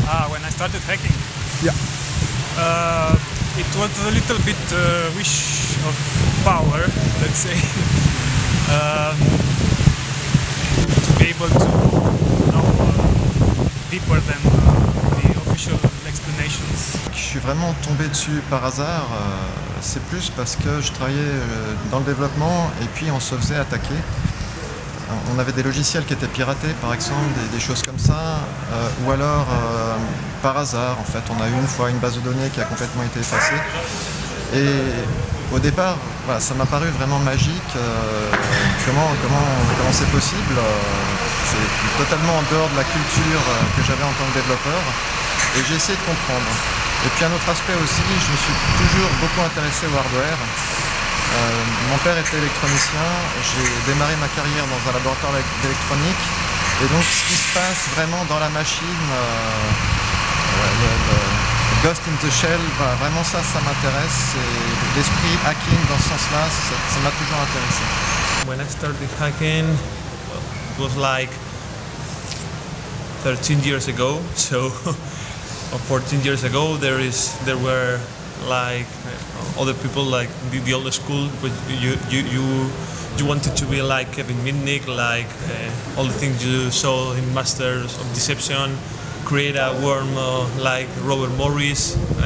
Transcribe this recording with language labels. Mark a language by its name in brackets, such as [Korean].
[English] When I started hacking, it was a little bit wish of power, let's say, to be able to know deeper than the official explanations. [French] Je suis vraiment tombé dessus par hasard. C'est plus parce que je travaillais dans le développement et puis on se faisait attaquer. On avait des logiciels qui étaient piratés, par exemple, des choses comme ça, ou alors par hasard, en fait, on a eu une fois une base de données qui a complètement été effacée. Et au départ, voilà, ça m'a paru vraiment magique. Comment c'est possible? C'est totalement en dehors de la culture que j'avais en tant que développeur. Et j'ai essayé de comprendre. Et puis un autre aspect aussi, je me suis toujours beaucoup intéressé au hardware. Mon père était électronicien, j'ai démarré ma carrière dans un laboratoire d'électronique et donc ce qui se passe vraiment dans la machine, le Ghost in the Shell, vraiment ça m'intéresse, et l'esprit hacking dans ce sens-là, ça m'a toujours intéressé. [English] When I started hacking, it was like 13 years ago, so 14 years ago there were like other people, like the old school, but you wanted to be like Kevin Mitnick, like all the things you saw in Masters of Deception, create a worm like Robert Morris.